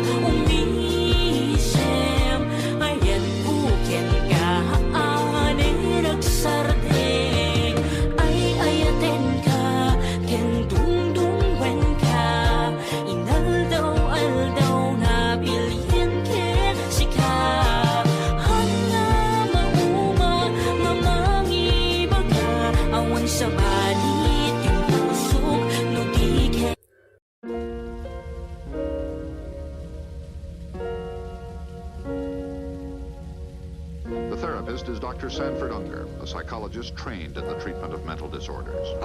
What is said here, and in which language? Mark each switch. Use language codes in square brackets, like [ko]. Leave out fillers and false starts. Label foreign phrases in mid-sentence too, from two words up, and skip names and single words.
[ilo] umisem ayan buken ka haanen nagsardeng ay ayaten ka ken dungdungwen ka inaldaw-aldaw na bilhin ken sika hanga mauma mamangibaga awan sa balit yung pusok no di ken [en] The therapist is Dr. Sanford Unger, a psychologist trained in the treatment of mental disorders.